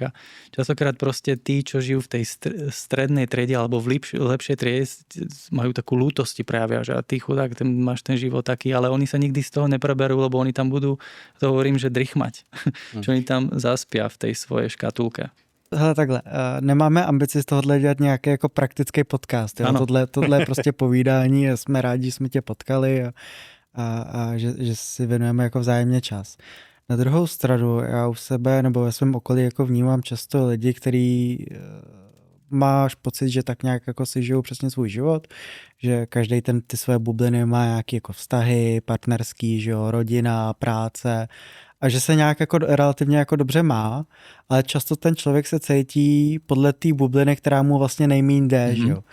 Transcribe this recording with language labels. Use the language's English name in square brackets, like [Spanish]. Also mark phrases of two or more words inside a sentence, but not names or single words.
[Slovak] A častokrát proste tí, čo žijú v tej strednej triede alebo v lepšej triede, majú takú lútosti prejavia, že a ty chudák, máš ten život taký, ale oni sa nikdy z toho nepreberú, lebo oni tam budú, to hovorím, že drichmať. Že oni tam zaspia v tej svojej škatulke. [Czech] Hele, takhle, nemáme ambici z tohohle dělat nějaký jako praktický podcast. Jo? Tohle je prostě povídání a jsme rádi, že jsme tě potkali a že si věnujeme jako vzájemně čas. Na druhou stranu, já u sebe nebo ve svém okolí jako vnímám často lidi, který máš pocit, že tak nějak jako si žijou přesně svůj život, že každý ty své bubliny má nějaké jako vztahy, partnerský, že jo, rodina, práce a že se nějak jako relativně jako dobře má, ale často ten člověk se cítí podle té bubliny, která mu vlastně nejméně jde, že jo.